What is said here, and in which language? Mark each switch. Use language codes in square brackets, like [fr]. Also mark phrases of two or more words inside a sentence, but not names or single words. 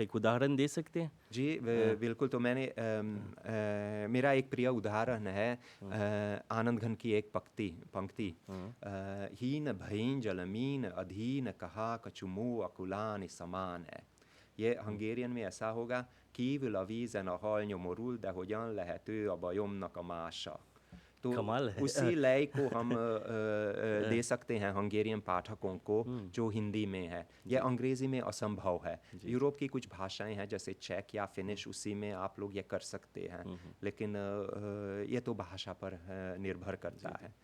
[hi] एक उदाहरण दे सकते हैं? जी, बिल्कुल। तो मैंने मेरा एक प्रिय उदाहरण है आनंदघन की एक पंक्ति [bra] हीन भईन जलमीन अधीन कहा कचुमो अकुलान समान है। [hi] ये हंगेरियन में ऐसा होगा [hu] kívül a vízen a hal nyomorul, de hogyan lehető a bajomnak a mása। तो [hi] कमाल है। उसी लय को हम दे सकते हैं हंगेरियन पाठकों को जो हिंदी में है। यह अंग्रेज़ी में असंभव है। यूरोप की कुछ भाषाएं हैं जैसे चेक या फिनिश, उसी में आप लोग ये कर सकते हैं, लेकिन ये तो भाषा पर निर्भर करता है।